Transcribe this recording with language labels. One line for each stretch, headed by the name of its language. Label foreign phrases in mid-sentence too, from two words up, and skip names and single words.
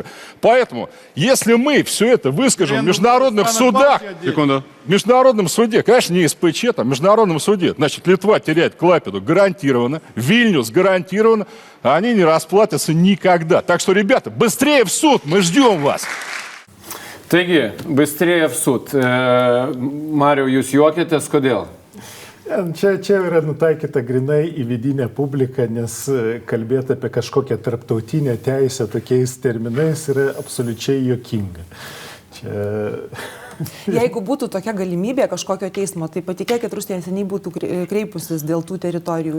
Russian: Поэтому, если мы все это выскажем в международных судах, Секунду. в международном суде, конечно, не СПЧ, там, в международном суде, значит, Литва теряет Клайпеду гарантированно, Вильнюс гарантированно, а они не расплатятся никогда. Так что, ребята, быстрее в суд, мы ждем вас. Taigi, bыстрее в суд.
Lithuanian: Mariau, jūs juokėtės, kodėl? Čia yra nutaikyta grinai į vidinę publiką, nes kalbėti apie kažkokią tarptautinę teisę tokiais terminais yra absoliučiai juokinga. Jeigu būtų tokia galimybė kažkokio teismo, tai patikėkit, Rusija seniai būtų kreipusis dėl tų teritorijų.